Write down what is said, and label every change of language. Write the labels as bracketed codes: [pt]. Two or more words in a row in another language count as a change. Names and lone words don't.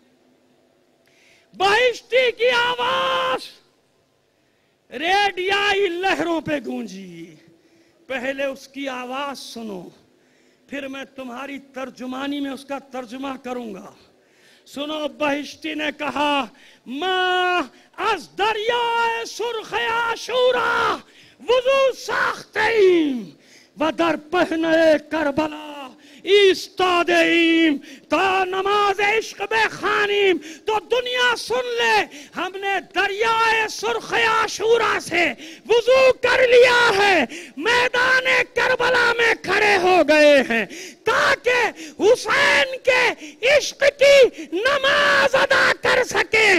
[ur] بہشتی کی آواز ریڈیائی لہروں پہ گونجی. پہلے اس کی آواز سنو، پھر میں تمہاری ترجمانی میں اس کا ترجمہ کروں گا. سنو، بہشتی نے کہا, [fa] माँ از دریای سرخ عاشورا وضو ساختیم و در پهنه کربلا ایستاده ایم تا نماز عشق بخوانیم. [ur] تو دنیا سن لے، ہم نے دریائے سرخ عاشورا سے وضو کر لیا ہے، میدان کربلا میں کھڑے ہو گئے ہیں تاکہ حسین کے عشق کی نماز ادا کر سکیں.